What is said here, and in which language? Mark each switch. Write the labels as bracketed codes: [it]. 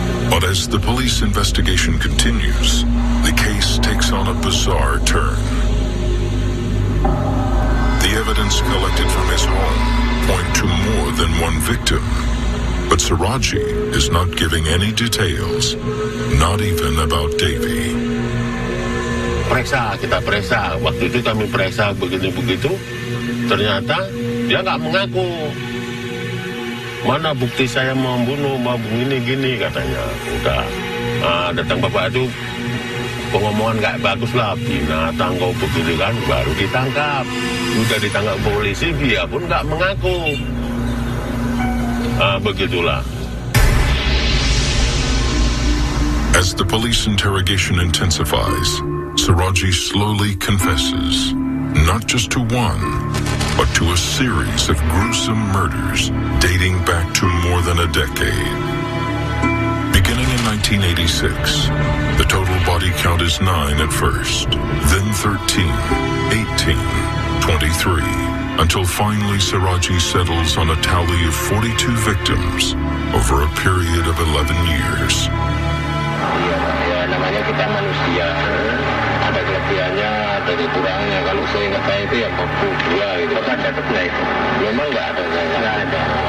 [en] But as the police investigation continues, the case takes on a bizarre turn. The evidence collected from his home point to more than one victim. But Suradji is not giving any details, not even about Devi. [id] Kita periksa. Waktu itu kami periksa begitu-begitu, ternyata dia nggak mengaku. Mana bukti saya membunuh, mau gini-gini katanya. Udah, datang bapak itu pengomongan nggak bagus lah, binatang kau begitu kan, baru ditangkap. Udah ditangkap polisi, dia pun nggak mengaku. Begitulah. [en] As the police interrogation intensifies, Suradji slowly confesses, not just to one, but to a series of gruesome murders dating back to more than a decade. Beginning in 1986, the total body count is 9 at first, then 13, 18, 23, until finally Suradji settles on a tally of 42 victims over a period of 11 years. [id] Ya, namanya kita manusia, ada kelebihannya, ada kekurangannya. Kalau saya ingat saya itu ya 42 gitu. Kan catatnya itu memang nggak ada.